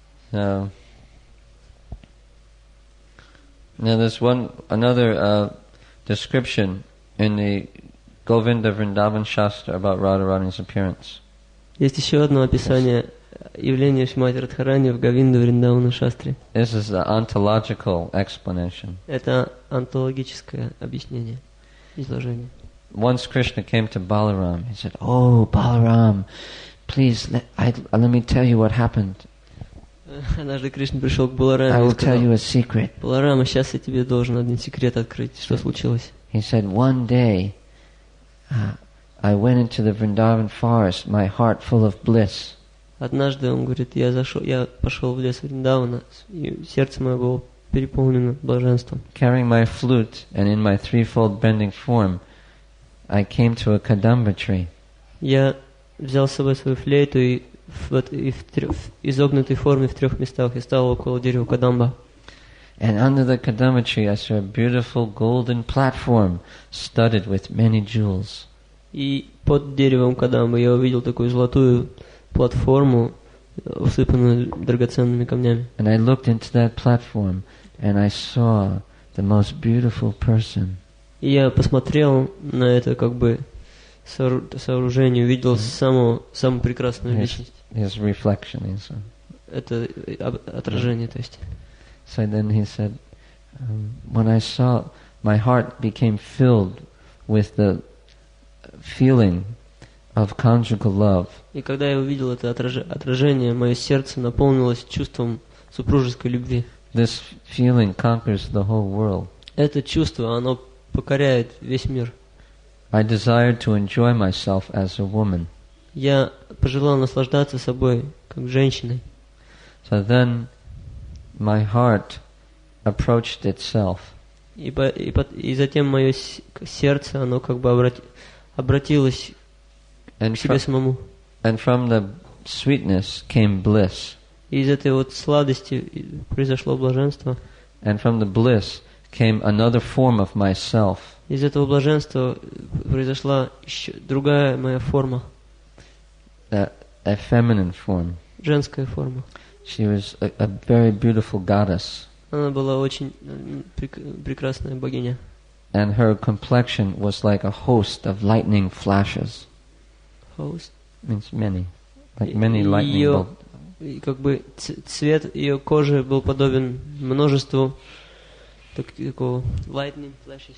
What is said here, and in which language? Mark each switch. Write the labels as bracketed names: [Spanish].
[English] So, now there's another description in the Govinda Vrindavan Shastra about Radharani's appearance. [Russian] Есть еще одно описание явления Шримати Радхарани в Говинда Вриндавана Шастре. [English] This is the ontological explanation. [Russian] Это онтологическое объяснение, изложение. [English] Once Krishna came to Balaram. He said, "Oh, Balaram, please let me tell you what happened. [Russian] Однажды Кришна пришел к Балараме [English] I [Russian] и [English] will tell [Russian] сказал: [English] you a secret." [Russian] Баларама, сейчас я тебе должен один секрет открыть, что случилось. [English] He said, "One day, I went into the Vrindavan forest, my heart full of bliss." [Russian] Однажды, он говорит, я пошел в лес Вриндавана, и сердце мое было переполнено блаженством. [English] Carrying my flute and in my threefold bending form, I came to a kadamba tree. [Russian] Я взял с собой свою флейту и в изогнутой форме в 3 местах и стал около дерева Кадамба. [English] And under the kadamba tree I saw a beautiful golden platform studded with many jewels. [Russian] И под деревом кадамбы я увидел такую золотую платформу, усыпанную драгоценными камнями. [English] And I looked into that platform and I saw the most beautiful person. [Russian] И я посмотрел на это как бы сооружение, увидел самую прекрасную личность. [English] His reflection is. [Russian] Это отражение, то есть. [English] So then he said, when I saw, my heart became filled with the feeling of conjugal love. [Russian] И когда я увидел это отражение, мое сердце наполнилось чувством супружеской любви. [English] This feeling conquers the whole world. [Russian] Это чувство, оно покоряет весь мир. [English] I desired to enjoy myself as a woman. [Russian] Я пожелал наслаждаться собой как женщиной. [English] So then my heart approached itself. [Russian] И затем мое сердце, оно как бы обратилось к себе самому. [English] And from the sweetness came bliss. [Russian] И из этой вот сладости произошло блаженство. [English] And from the bliss came another form of myself. [Russian] Из этого блаженства произошла еще другая моя форма. [English] A feminine form. [Russian] Женская форма. [English] She was a very beautiful goddess. [Russian] Она была очень прекрасная богиня. [English] And her complexion was like a host of lightning flashes. Host? Means many. Like many lightning bolts. [Russian] И как бы цвет ее кожи был подобен множеству такого [English] lightning flashes.